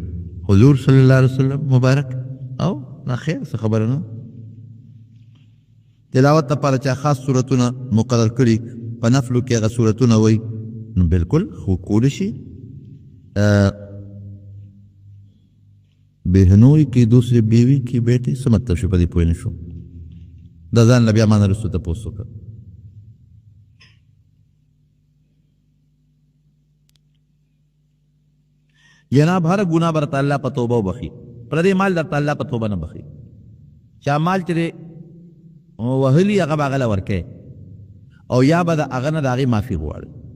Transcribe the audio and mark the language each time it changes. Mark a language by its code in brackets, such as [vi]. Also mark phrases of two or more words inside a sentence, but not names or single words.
[ps] حضور [ar] صلی الله علیه وسلم [ps] مبارک او نه خیر څه خبره نه. تلاوت لپاره چا خاص صورتونه مقرر کړي په نفلو کې هغه صورتونه وایي نو بالکل خو کولی شي. [ur] بهنوی کی دوسری بیوی کی بیٹی [ps] څه مطلب شو په دې پوه نه شوم. د ځان له بیا ما نه وروسته تپوس وکړه. جناب هر ګناه برته الله په توبه وبخي پردې مال درته الله په توبه نه بخي چا مال چې وهلي هغه به هغه له ورکوي او یا به د هغه نه د هغې معافي غواړي